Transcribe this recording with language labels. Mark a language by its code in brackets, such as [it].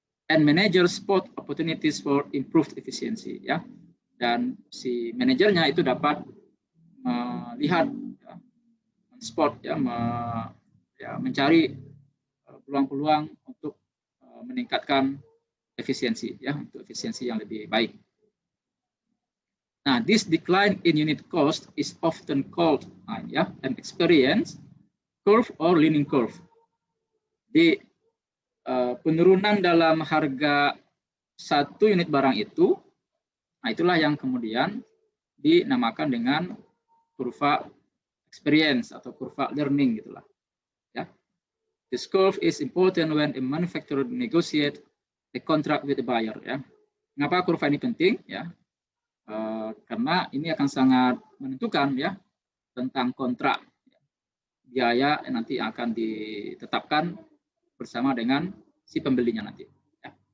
[en] And managers spot opportunities for improved efficiency ya. [id] Dan si manajernya itu dapat melihat ya, spot ya, mencari peluang-peluang untuk meningkatkan efisiensi ya, untuk efisiensi yang lebih baik. [en] Nah, this decline in unit cost is often called ya, an experience curve or learning curve. [id] Di penurunan dalam harga satu unit barang itu, nah itulah yang kemudian dinamakan dengan kurva experience atau kurva learning gitulah. Ya. [en] This curve is important when a manufacturer negotiate a contract with the buyer ya. [id] Mengapa kurva ini penting ya? Karena ini akan sangat menentukan ya tentang kontrak biaya yang nanti akan ditetapkan bersama dengan si pembelinya nanti. Ya.